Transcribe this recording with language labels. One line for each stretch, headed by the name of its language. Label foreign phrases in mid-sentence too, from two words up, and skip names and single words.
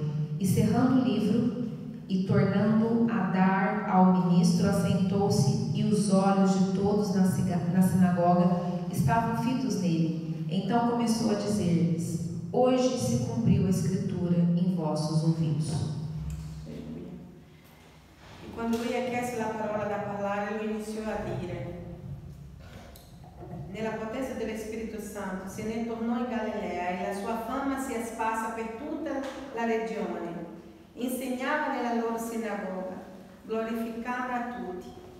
Portuguese: E cerrando o livro e tornando a dar ao ministro, assentou-se, e os olhos de todos na sinagoga estavam fitos nele. Então começou a dizer-lhes: hoje se cumpriu a escritura em vossos ouvidos.
Italian: Quando lui ha chiesto la parola da parlare, lui iniziò a dire: nella potenza dello Spirito Santo se ne tornò in Galilea e la sua fama si è sparsa per tutta la regione. Insegnava nella loro sinagoga, glorificando a tutti.